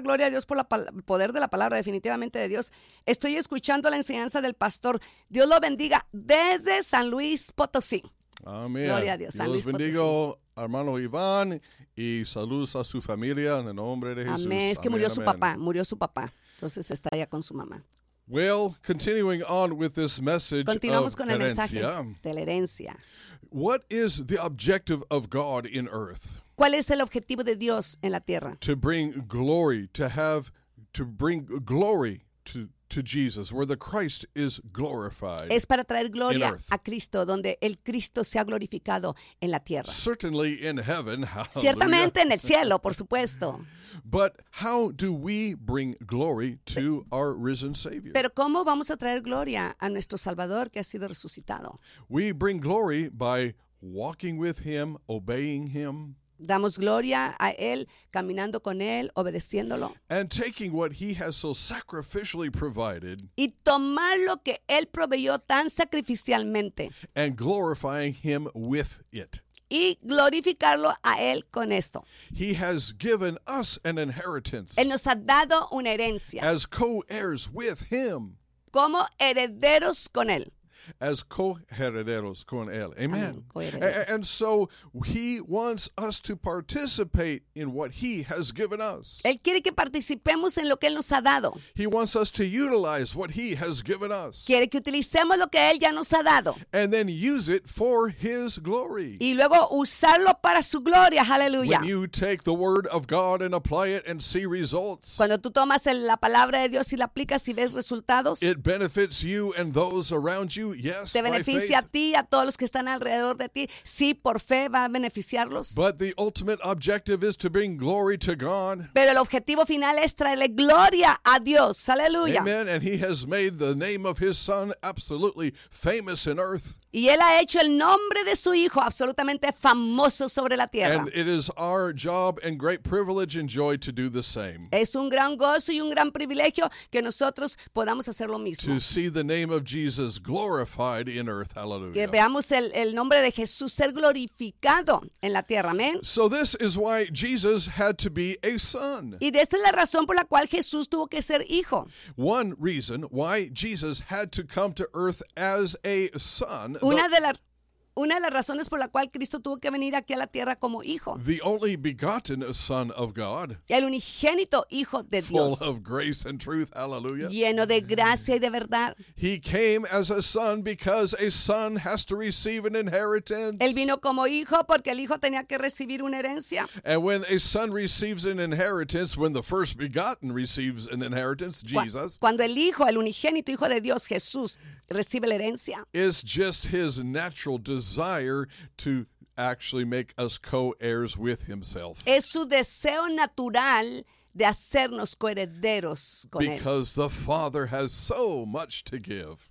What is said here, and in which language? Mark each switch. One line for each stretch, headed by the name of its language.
Spanish: Gloria a Dios por el poder de la palabra, definitivamente de Dios. Estoy escuchando la enseñanza del pastor. Dios lo bendiga desde San Luis Potosí. Amén. Gloria a Dios. Dios bendiga, hermano Iván, y saludos a su familia en el nombre de Jesús. Amén. Es que murió su papá. Murió su papá. Entonces está allá con su mamá.
English: Well, continuing on with this message.
Spanish: Continuamos con el mensaje de la herencia.
English: What is the objective of God in earth?
Spanish: ¿Cuál es el objetivo de Dios en la tierra?
English: To bring glory, to bring glory to Jesus, where the Christ is glorified.
Spanish: Es para traer gloria a Cristo, donde el Cristo sea glorificado en la tierra.
English: Certainly in heaven. Hallelujah.
Spanish: Ciertamente en el cielo, por supuesto.
English: But how do we bring glory to our risen Savior?
Spanish: Pero ¿cómo vamos a traer gloria a nuestro Salvador que ha sido resucitado?
English: We bring glory by walking with Him, obeying Him.
Spanish: Damos gloria a Él, caminando con Él, obedeciéndolo.
English: And taking what He has so sacrificially provided.
Spanish: Y tomar lo que Él proveyó tan sacrificialmente.
English: And glorifying Him with it.
Spanish: Y glorificarlo a Él con esto.
English: He has given us an inheritance.
Spanish: Él nos ha dado una herencia.
English: As co-heirs with Him.
Spanish: Como herederos con Él. As co-herederos con Él. Amen.
English: And so He wants us to participate in what He has given us.
Spanish: Él quiere que participemos en lo que Él nos ha dado.
English: He wants us to utilize what He has given us.
Spanish: Quiere que utilicemos lo que Él ya nos ha dado.
English: And then use it for His glory.
Spanish: Y luego usarlo para su gloria. Hallelujah.
English: When you take the word of God and apply it and see results.
Spanish: Cuando tú tomas la palabra de Dios y la aplicas y ves resultados.
English: It benefits you and those around you. Yes,
Spanish: te beneficia a ti y a todos los que están alrededor de ti. Sí, por fe va a beneficiarlos.
English: But the ultimate objective is to bring glory to God.
Spanish: Pero el objetivo final es traerle gloria a Dios. Aleluya.
English: Amen. And He has made the name of His Son absolutely famous in earth.
Spanish: Y Él ha hecho el nombre de su Hijo absolutamente famoso sobre la tierra.
English: And it is our job and great privilege and joy to do the same.
Spanish: Es un gran gozo y un gran privilegio que nosotros podamos hacer lo mismo.
English: To see the name of Jesus glorified in earth. Hallelujah.
Spanish: Que veamos el nombre de Jesús ser glorificado en la tierra. Amén.
English: So this is why Jesus had to be a son.
Spanish: Y esta es la razón por la cual Jesús tuvo que ser hijo.
English: One reason why Jesus had to come to earth as a son.
Spanish: Una de las una de las razones por la cual Cristo tuvo que venir aquí a la tierra como hijo.
English: The only begotten Son of God.
Spanish: El unigénito hijo de Dios.
English: Full of grace and truth, hallelujah.
Spanish: Lleno de gracia y de verdad.
English: He came as a son because a son has to receive an inheritance.
Spanish: Él vino como hijo porque el hijo tenía que recibir una herencia.
English: And when a son receives an inheritance, when the first begotten receives an inheritance, Jesus.
Spanish: Cuando el hijo, el unigénito hijo de Dios, Jesús, recibe la herencia.
English: It's just his natural desire to actually make us co-heirs with himself.
Spanish: Es su deseo natural de hacernos coherederos con él.
English: Because the Father has so much to give.